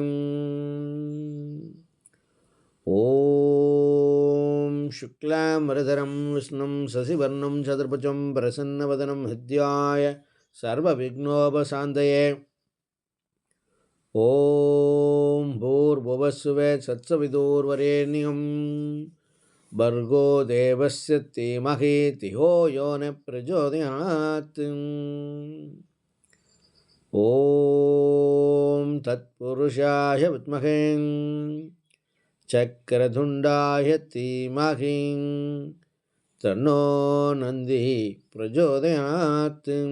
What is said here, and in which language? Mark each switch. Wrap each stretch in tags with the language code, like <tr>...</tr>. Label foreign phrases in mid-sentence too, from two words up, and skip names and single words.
<sa>ॐ शुक्लाम्बरधरं विष्णुं शशिवर्णं चतुर्भुजं प्रसन्नवदनं हृद्याय सर्वविघ्नोपशान्तये. ॐ भूर्भुवस्स्वः तत्सवितुर्वरेण्यं भर्गो देवस्य धीमहि धियो यो न प्रचोदयात्. ॐ तत्पुरुषाय विद्महे चक्रधुण्डाय धीमहि तन्नो नन्दिः प्रचोदयात्.</sa>